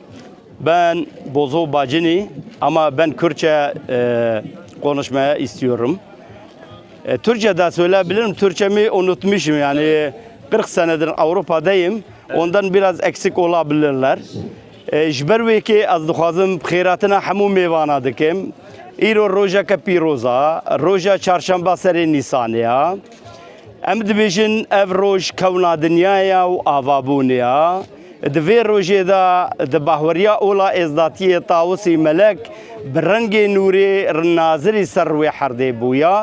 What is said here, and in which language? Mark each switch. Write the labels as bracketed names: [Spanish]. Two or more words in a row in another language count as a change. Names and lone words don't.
[Turkish] Ben Bozo Bacini ama ben Kürtçe konuşmaya istiyorum. Türkçe'de söyleyebilirim. Türkçemi unutmuşum yani 40 senedir Avrupa'dayım. Ondan biraz eksik olabilirler. [Kurdish] Jber ki az dixwazim xêratina hemû mêvana dikim. Îro rojeke pîroza, roja çarşamba serê Nîsanê. Em dibêjin ev roj kewna dinyaya û avabûnê ya. Di vê rojê de di bahweriya ola êzdatiyê Tawusî Melek bi rengê nûrê rinazirî ser wê herdê bûya.